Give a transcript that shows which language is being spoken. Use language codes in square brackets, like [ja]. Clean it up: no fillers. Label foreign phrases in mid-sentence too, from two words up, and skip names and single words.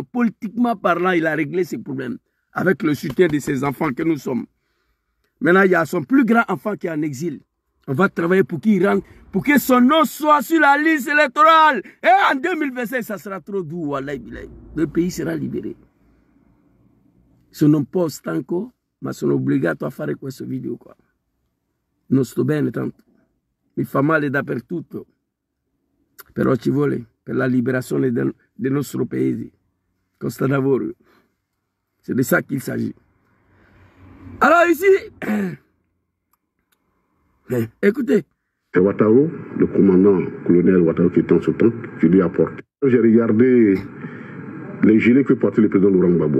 [fr] Politiquement parlant, il a réglé ses problèmes. Avec le soutien de ses enfants que nous sommes. Maintenant, il y a son plus grand enfant qui est en exil. On va travailler pour qu'il rentre, pour que son nom soit sur la liste électorale. Et en 2025, ça sera trop doux. [ar] والله بالله. [fr] Le pays sera libéré. [it] Se non può stanco, ma sono obbligato a fare questo video qua. Non sto bene tanto. Mi fa male dappertutto. Però ci vuole per la liberazione del nostro paese. Costa lavoro. [fr] C'est de ça qu'il s'agit. Alors ici, écoutez. C'est Ouattara, le commandant colonel Ouattara qui était en ce temps, qui lui a apporté. J'ai regardé les gilets que portait le président Laurent Gbagbo.